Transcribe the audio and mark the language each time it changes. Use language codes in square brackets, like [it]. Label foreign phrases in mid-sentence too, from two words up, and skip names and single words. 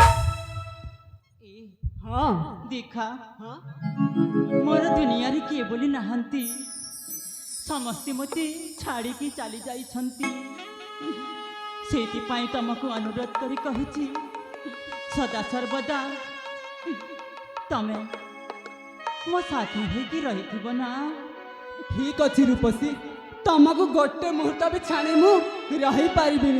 [or] ए हाँ देखा हाँ ମୋର ଦୁନିଆ ରେ କିଏ ବୋଲି ନା ନାହାନ୍ତି ସମସ୍ତେ ମୋତେ ଛାଡ଼ିକି ଚାଲି ଯାଇଛନ୍ତି। ସେଇଥିପାଇଁ ତମକୁ ଅନୁରୋଧ କରି କହୁଛି ସଦା ସର୍ବଦା ତମେ ମୋ ସାଥୀ ହେଇକି ରହିଥିବ ନା। ଠିକ ଅଛି ରୂପସୀ, ତମକୁ ଗୋଟେ ମୁହୂର୍ତ୍ତ ବି ଛାଣି ମୁଁ ରହିପାରିବିନି।